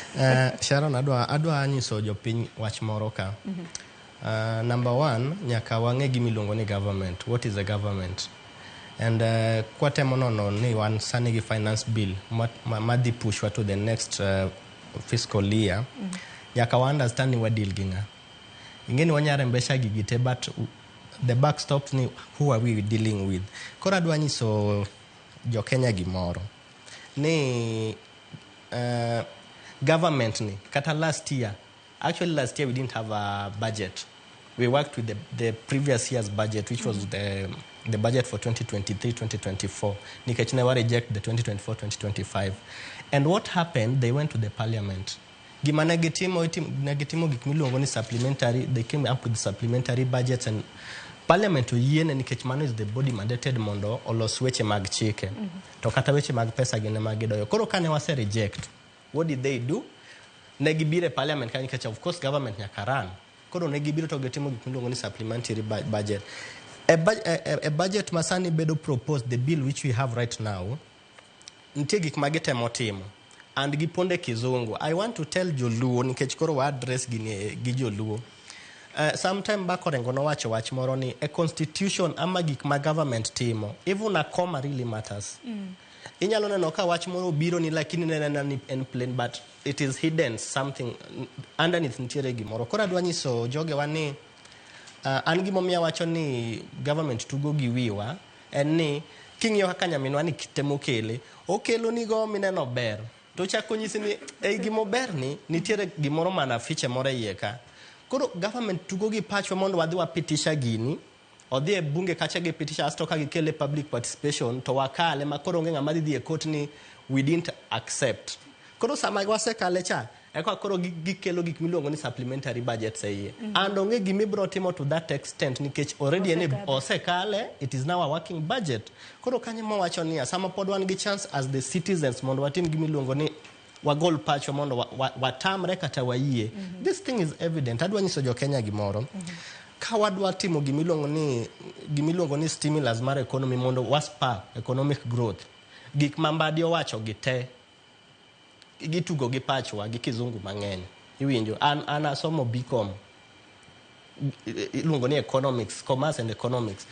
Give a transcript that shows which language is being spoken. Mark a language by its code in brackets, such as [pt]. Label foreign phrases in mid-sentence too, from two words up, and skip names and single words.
[luo] Sharon, adwa nyiso jopiny wach moro ka. Number one, nyaka wang'e gimiluongo ni government. [en] What is a government? And [luo] kwatemo nono ni wan sani gi [en] finance bill [luo] madhi pushwa [en] to the next fiscal year. [luo] Nyaka wa understand ni wadil gi ng'a. Ingeni wanyare mbesha gigite, [en] but the backstop ni who are we dealing with. [luo] Kora adwa nyiso jo Kenya gimoro. [en] Ni government [luo] ni kata [en] last year we didn't have a budget. We worked with the previous year's budget, which was the budget for 2023-2024. Nikech never reject the 2024-2025. And what happened? They went to the parliament. Supplementary. They came up with supplementary budgets, and parliament [luo] nikech mano [en] is the body mandated [luo] mondo olos weche mag chike. To kata weche mag pesa gine magidoyo. Koro kane wase [en] reject. What did they do? [luo] Negibire parliament nikech [en] of course [luo] government nyaka run. Koro negibiro to getimo gik ni [en] supplementary budget. A budget [luo] masani bedo [en] proposed, the bill which we have right now, [luo] nitie gik magetemo timo. And giponde kizungu. [en] I want to tell Joluo [luo] nikech koro wa [en] address gi Joluo. Sometime back [luo] orengo no wach moro ni a constitution ama gik ma government timo. [en] Even a comma really matters. [luo] Inyalo neno ka wach moro biro ni lakini nena ni en plain, [en] but it is hidden something underneath [luo] ntiere gimoro. Koro adwa nyiso joge wani an gimomiya wacho ni government tugo gi wiwa en ni king'iyo kaka nyaminwa ni kitemo kele okelo ni go mineno ber to chako nyisi ni ei gimo ber ni nitiere gimoro mana fiche moro iye ka. Koro government tugo gi pachwa mondo wadhi wapitisha gini odhi e bunge kacha gi pitisha asto ka gikele [en] public participation [luo] to wakale makoro onge ng'ama dhi e court ni [en] we didn't accept. [luo] Koro sama wasekale cha eko koro gikelo gik miluongo ni [en] supplementary budgets [luo] iye. [en] And [luo] onge gimibro timo [en] to that extent nikech already [luo] ene osekale, [en] it is now a working budget. [luo] Koro kanye mo wacho ni sama pod wan gi chance [en] as the citizens [luo] mondo watim gimiluongo ni wagol pacho mondo watamre kata wayie. [en] This thing is evident. [luo] Adwa nyiso jo Kenya gimoro. Ka wadwa timo gimiluongo ni stimulus mar economy mondo waspa [en] economic growth. [luo] Gik Mbadi owacho gite gitugo gi pachwa gi kizungu mang'eny. Iwinjo an asomo BCom. Iluongo ni [en] economics, commerce and economics.